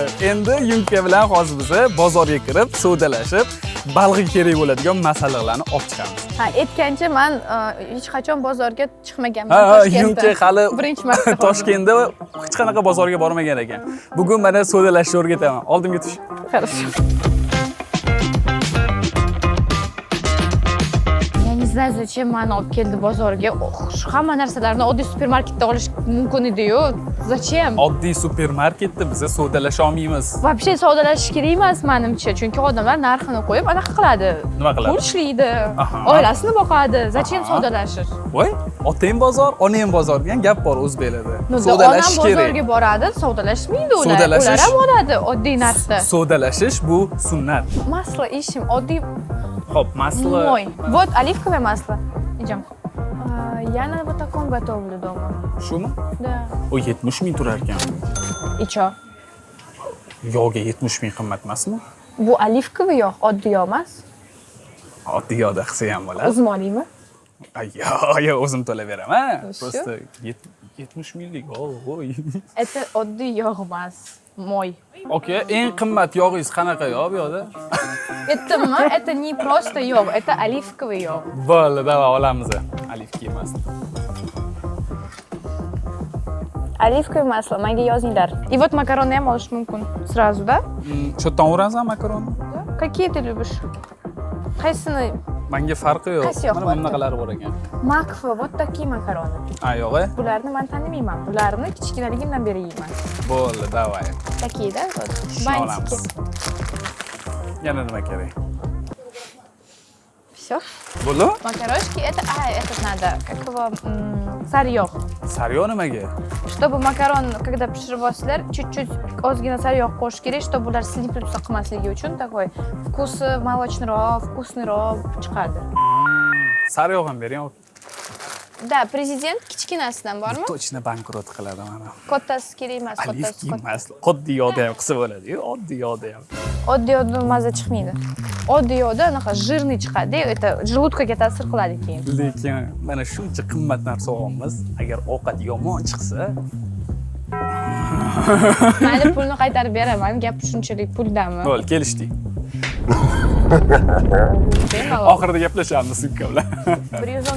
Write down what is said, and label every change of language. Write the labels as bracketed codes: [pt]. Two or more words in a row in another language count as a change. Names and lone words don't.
[uz] Endi Yunka bilan hozir biz bozorga kirib, savdolashib, baliqqa kerak bo'ladigan masalalarni olib chiqamiz. Ha, aytgancha men hech qachon bozorga chiqmaganman. Ha, Yunka hali birinchi marta Toshkentda hech qanaqa bozorga bormagan ekan. Bugun mana savdolashni o'rgataman. Oldimga tush. [ru] Хорошо. Не знаю, zачем [uz] meni olib keldi bozorga. Hamma narsalarni oddiy supermarketda olish mumkin edi-yu. [ru] Zачем? [uz] Oddiy supermarketda biz savdolasha olmaymiz. Вообще savdolashish kerak emas menimcha, chunki odamlar narxini qo'yib anaqa qiladi. Nima qiladi? Pul ishlaydi, oilasini boqadi. Zачем savdolashish? Voy, otang bozor, onang bozor degan gap bor o'zbeklarda. Onam Savdolashish kerak. bozorga boradi, savdolashmaydi ular. Savdolashish- Ular ham oladi oddiy narxda. Savdolashish bu sunnat. Maslo ishim oddiy. Xo'p, maslo. [ru] Мой. Вот оливковое масло. Идем. Я на вот таком готовлю дома. [uz] Shumi? [ru] Да. [uz] O 70 ming turar ekan. [ru] И чё? [uz] Yog'ga 70 ming qimmat emasmi? Bu оливковый yog', oddiy yog' emas. Oddiy yog'da qilsa ham bo'ladi. O'zim olaymi? Yo, o'zim to'layveraman. Shu? Просто 70 minglik. Oy. Это oddiy yog' emas. Мой. Okay, eng qimmat yog'ingiz qanaqa yog' bu yoqda? [ru] Это не просто yog', это оливковый yog'. [uz] Bo'ldi, davay olamiz. Olivka emas. [ru] Оливковое масло, [uz] menga yozinglar. [ru] И вот макароны [uz] ham olish mumkin. [ru] Сразу, да? [uz] Shu yerdan o'rasan makaronni? [ru] Какие ты любишь? [uz] Qaysini? Menga farqi yo'q. Qaysi yoqda? Mana bunaqalari bor ekan. Makfa, [ru] вот такие макароны. [uz] Ha, yo'g'i? Bularni men tanimayman. Bularni kichkinaligimdan beri yeyman. Bo'ldi, davay. [ru] Такие, да? Вот. [uz] Shuni olamiz. Yana nima kerak? [ru] Все. [uz] Bo'ldi? [ru] Макарошки это, этот надо, как его, [uz] sariyog'. Sariyog' nimaga? [ru] Чтобы макарон, когда [uz] pishiribsizlar, чуть-чуть ozgina sariyog' qo'shish kerak, чтобы ular sinib tursa qilmasligi uchun [ru] такой вкусы молочныйroq, [uz] вкусныйroq chiqadi. Sariyog' ham bering. Да, prezident kichkinasidan bormi? Точно bankrot qiladi mana. Kattasi kerak emas, Olivka kattasi. emas. Oddiy yog'da ham qilsa bo'ladi-yu, oddiy yog'da ham. Oddiy yog'da maza chiqmaydi. Oddiy yog'da anaqa жирный chiqadi, [ru] это желудкаga [uz] ta'sir qiladi keyin. Lekin mana shuncha qimmat narsa olamiz, agar ovqat yomon chiqsa, Mayli, pulni qaytarib beraman, gap shunchalik puldami? bo'ldi, kelishdik. Bemalol. Oxirida gaplashamiz Yunka bilan.